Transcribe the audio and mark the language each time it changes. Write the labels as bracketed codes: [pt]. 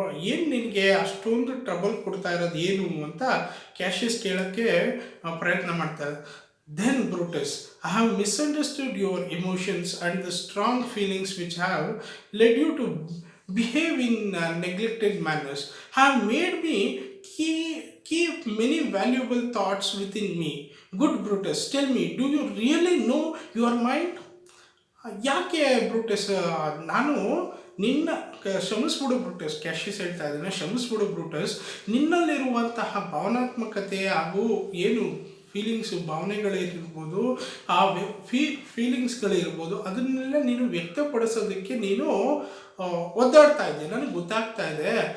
[kn] ಏನು ನಿನಗೆ ಅಷ್ಟೊಂದು ಟ್ರಬಲ್ ಕೊಡ್ತಾ ಇರೋದು ಏನು ಅಂತ ಕ್ಯಾಶಿಯಸ್ ಕೇಳೋಕ್ಕೆ ಪ್ರಯತ್ನ ಮಾಡ್ತಾರೆ. [en] Then Brutus, I have misunderstood your emotions and the strong feelings which have led you to behave in neglected manners have made me keep many valuable thoughts within me. Good Brutus, tell me, do you really know your mind? [kn] ಯಾಕೆ Brutus, ನಾನು ನಿನ್ನ ಕ್ಷಮಿಸ್ಬಿಡು Brutus, Cassius ಹೇಳ್ತಾ ಇದ್ದಾನೆ, ಕ್ಷಮಿಸ್ಬಿಡು Brutus, ನಿನ್ನಲ್ಲಿರುವಂತಹ ಭಾವನಾತ್ಮಕತೆ ಹಾಗೂ ಏನು feelings, ಭಾವನೆಗಳಿರ್ಬೋದು, ಆ ಫೀಲಿಂಗ್ಸ್ಗಳಿರ್ಬೋದು, ಅದನ್ನೆಲ್ಲ ನೀನು ವ್ಯಕ್ತಪಡಿಸೋದಕ್ಕೆ ನೀನು ಒದ್ದಾಡ್ತಾ ಇದೆಯಾ, ನನಗೆ ಗೊತ್ತಾಗ್ತಾ ಇದೆ.